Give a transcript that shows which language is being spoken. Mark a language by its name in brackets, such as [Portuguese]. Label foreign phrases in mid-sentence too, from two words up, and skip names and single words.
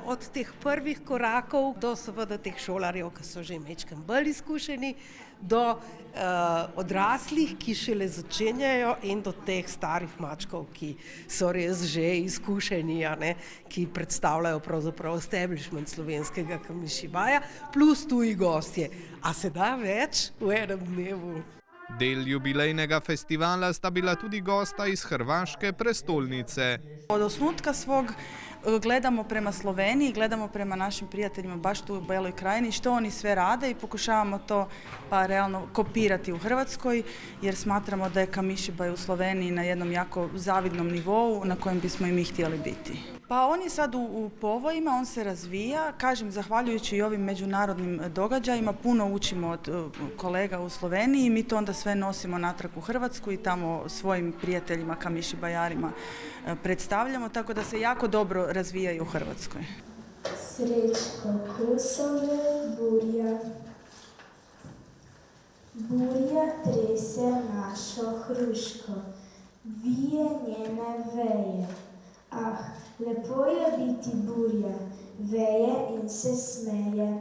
[Slovenian] Od teh prvih korakov do seveda teh šolarjev, ki so že majčkeno bolj izkušeni, do odraslih, ki šele začenjajo, in do teh starih mačkov, ki so res že izkušeni, ki predstavljajo pravzaprav establishment slovenskega Kamišibaja, plus tuji gostje. A se da več v enem dnevu? Del jubilejnega festivala sta bila tudi gosta iz hrvaške prestolnice. [Croatian] Od osnutka svog gledamo prema Sloveniji, gledamo prema našim prijateljima baš tu u Beloj krajini, što oni sve rade i pokušavamo to pa realno kopirati u Hrvatskoj, jer smatramo da je Kamišibaj u Sloveniji na jednom jako zavidnom nivou na kojem bismo i mi htjeli biti. Pa on je sad u povojima, on se razvija, kažem, zahvaljujući i ovim međunarodnim događajima, puno učimo od kolega u Sloveniji i mi to onda sve nosimo natrag u Hrvatsku i tamo svojim prijateljima, Kamišibajarima predstavljamo, tako da se jako dobro razvijaju u Hrvatskoj. [Slovenian] Srečko kosove burja, burja trese našo hruško, vije njene veje. Ah, lepo je biti burja, veje in se smeje.